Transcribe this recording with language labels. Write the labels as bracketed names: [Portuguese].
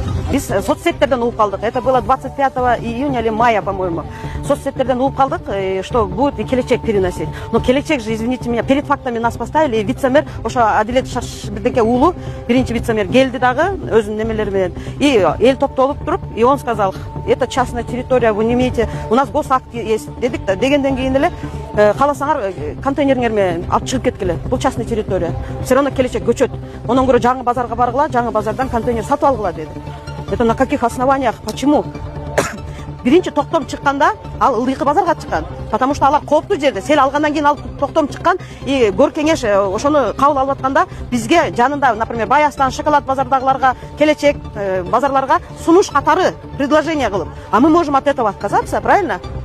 [Kyrgyz] Biz соцсеттерден угуп калдык. [Russian] Это было 25 июня или мая, по-моему. [Kyrgyz] Соцсеттерден угуп калдык, [Russian] что будет и келечек переносить. Но келечек же, извините меня, перед фактами нас поставили. [Kyrgyz] И вице-мэр, ошо Адилет Шашбирдеке уулу, биринчи вице-мэр келди дагы өзүнүн немелери менен. [Russian] И [Kyrgyz] эл топтолуп туруп, [Russian] и он сказал: "Это частная территория, вы не имеете, у нас госакт есть." [Kyrgyz] Дедик да, дегенден кийин эле кааласаңар контейнериңер менен алып чыгып кеткиле. Бул [Russian] частная территория. Все равно келечек көчөт. [Kyrgyz] Ондан көрө жаңы базарга баргыла, жаңы базардан контейнер сатып алгыла деди. [Russian] Это на каких основаниях? Почему? [Kyrgyz] Биринчи токтом чыкканда ал ылдыйкы базарга чыккан. [Russian] Потому что [Kyrgyz] алар кооптуу жерде. Сел алгандан кийин ал токтом чыккан. И Көркеңеш ошону кабыл алып атканда бизге жанында, [Russian] например, [Kyrgyz] Баястан, Шоколад базардагыларга, келечек базарларга сунуш катары [Russian] предложение [Kyrgyz] кылып. [Russian] А мы можем от этого отказаться, правильно?